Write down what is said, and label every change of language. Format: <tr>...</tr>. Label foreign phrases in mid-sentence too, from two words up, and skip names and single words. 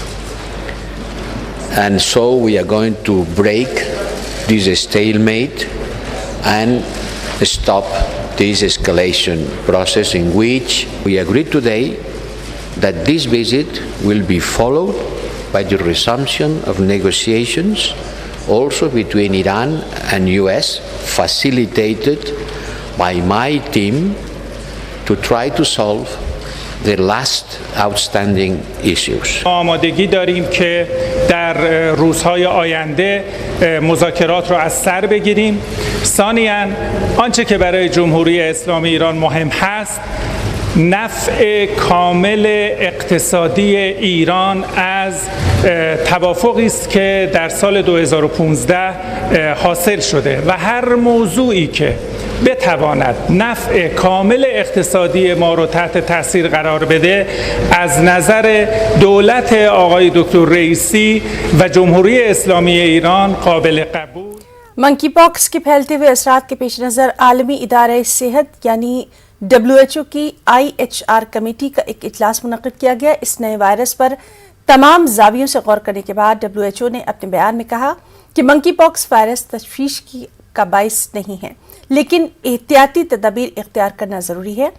<en>And so we are going to break this stalemate and stop this escalation process in which we agreed today that this visit will be followed by the resumption of negotiations also between Iran and US, facilitated by my team to try to solve the last outstanding issues.</en> <fa>آمادگی داریم که در روزهای آینده مذاکرات را از سر بگیریم. ثانیاً آنچه که برای جمهوری اسلامی ایران مهم هست نفع کامل اقتصادی ایران از توافقی است که در سال 2015 حاصل شده و هر موضوعی که بتواند نفع کامل اقتصادی ما رو تحت تاثیر قرار بده از نظر دولت آقای دکتر رئیسی و جمهوری اسلامی ایران قابل قبول.</fa> <en>monkey pox</en> <ur>کے پھیلتے ہوئے اثرات کے پیش نظر عالمی ادارہ صحت یعنی WHO کی IHR کمیٹی کا ایک اجلاس منعقد کیا گیا. اس نئے وائرس پر تمام زاویوں سے غور کرنے کے بعد WHO نے اپنے بیان میں کہا کہ</ur> <en>monkey pox virus</en> <ur>تشویش کا باعث نہیں ہے، لیکن احتیاطی تدابیر اختیار کرنا ضروری ہے.</ur>